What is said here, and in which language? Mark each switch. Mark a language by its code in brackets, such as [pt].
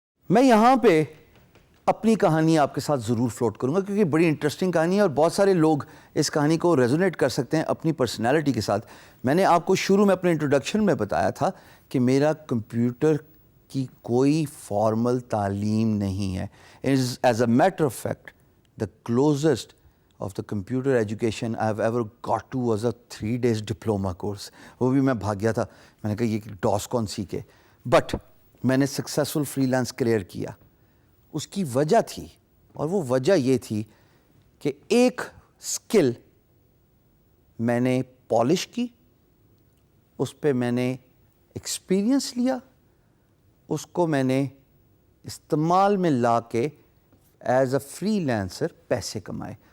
[ur] میں یہاں پہ اپنی کہانی آپ کے ساتھ ضرور فلوٹ کروں گا کیونکہ بڑی انٹرسٹنگ کہانی ہے اور بہت سارے لوگ اس کہانی کو ریزونیٹ کر سکتے ہیں اپنی پرسنالٹی کے ساتھ. میں نے آپ کو شروع میں اپنے انٹروڈکشن میں بتایا تھا کہ میرا کمپیوٹر کی کوئی فارمل تعلیم نہیں ہے. [en] As a matter of fact the closest of the computer education I have ever got to was a 3 days diploma course. [ur] وہ بھی میں بھاگ گیا تھا. میں نے کہا یہ ڈاس کون سیکھے. بٹ میں نے سکسیزفل فری لانس کلیئر کیا. اس کی وجہ تھی اور وہ وجہ یہ تھی کہ ایک اسکل میں نے پالش کی, اس پہ میں نے ایکسپیرئنس لیا, اس کو میں نے استعمال میں لا کے ایز اے فری لانسر پیسے کمائے.